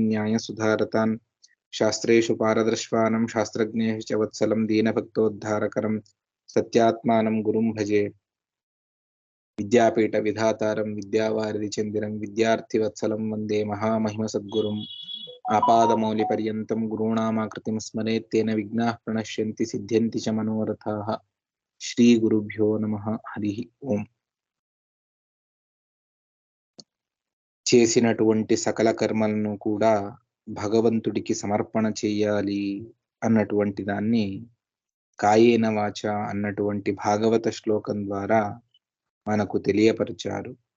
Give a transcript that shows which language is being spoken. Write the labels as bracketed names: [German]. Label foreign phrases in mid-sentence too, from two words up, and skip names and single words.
[Sanskrit] न्यायसुधारतान् शास्त्रेषु पारदर्श्वानं शास्त्रज्ञेषु च वत्सलं दीनभक्तोद्धारकरं सत्यात्मानं गुरुं भजे विद्यापीठविधातारं विद्यावारिधिचन्दिरं विद्यार्थिवत्सलं वन्दे महामहिमसद्गुरुम् आपादमौलिपर्यन्तं गुरूणामाकृतिं स्मरेत् तेन विघ्नाः प्रणश्यन्ति सिद्ध्यन्ति च मनोरथाः श्रीगुरुभ्यो नमः हरिः ओम् [Telugu] చేసినటువంటి సకల కర్మలను కూడా భగవంతుడికి సమర్పణ చేయాలి అన్నటువంటి దాన్ని [Sanskrit] కాయేన వాచ [Telugu] అన్నటువంటి భాగవత శ్లోకం ద్వారా మనకు తెలియపరిచారు.